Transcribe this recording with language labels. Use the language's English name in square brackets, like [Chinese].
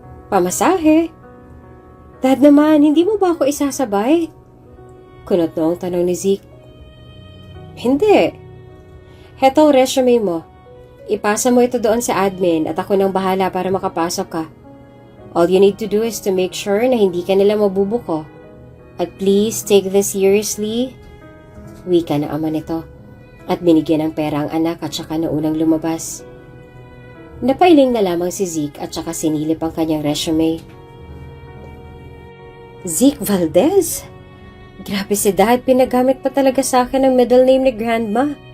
[Filipino] Pamasahe? Dad naman, hindi mo ba ako isasabay? Kunot noong tanong ni Zeke. Hindi. Hetong resume mo. Ipasa mo ito doon sa admin at ako nang bahala para makapasok ka. [English] All you need to do is to make sure [Filipino] na hindi ka nila mabubuko. [English] At please take this seriously. [Filipino] Wika na ama nito. At binigyan ng pera ang anak at saka na unang lumabas. Napailing na lamang si Zeke at saka sinilip ang kanyang resume. Zeke Valdez? Grabe si Dad, pinagamit pa talaga sa akin ang middle name ni Grandma.